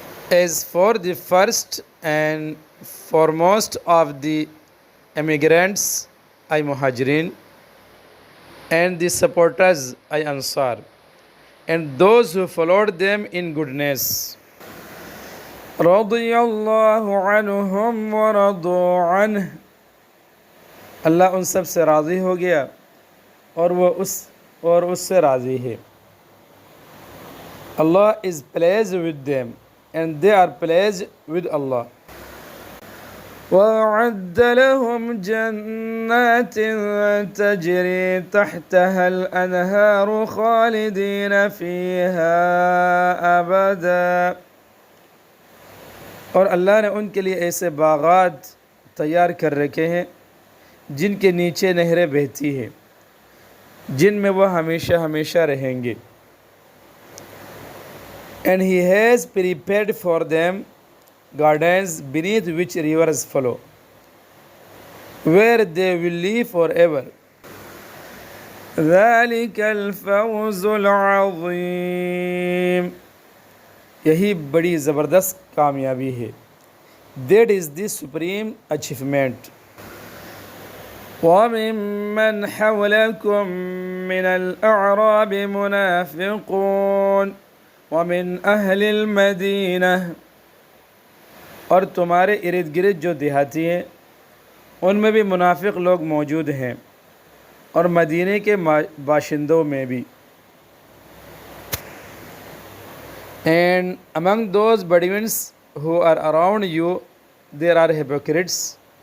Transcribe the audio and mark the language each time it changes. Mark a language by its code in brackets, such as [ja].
[en] As for the first and foremost of the emigrants, I Muhajirin, and the supporters, I Ansar, and those who followed them in goodness. [ar] رضي الله عنهم ورضوا عنه، [ur] اللہ ان سب سے راضی ہو گیا اور وہ اس سے راضی ہے. [en] Allah is pleased with them and they are pleased with Allah. [ar] وَأَعَدَّ لَهُمْ جَنَّاتٍ تَجْرِي تَحْتَهَا الْأَنْهَارُ خَالِدِينَ فِيهَا أَبَدًا، [ur] اور اللہ نے ان کے لیے ایسے باغات تیار کر رکھے ہیں جن کے نیچے نہریں بہتی ہیں، جن میں وہ ہمیشہ ہمیشہ رہیں گے. [en] And he has prepared for them gardens beneath which rivers flow, where they will live forever. [ar] ذَلِكَ الْفَوْزُ الْعَظِيمُ، [ur] یہی بڑی زبردست کامیابی ہے. [en] That is the supreme achievement. [ar] وَمِمَّنْ حَوْلَكُمْ مِنَ الْأَعْرَابِ مُنَافِقُونَ وَمِنْ أَهْلِ الْمَدِينَةِ، [ur] اور تمہارے ارد گرد جو دیہاتی ہیں ان میں بھی منافق لوگ موجود ہیں، اور مدینے کے باشندوں میں بھی. [en] And among those Bedouins who are around you, there are hypocrites.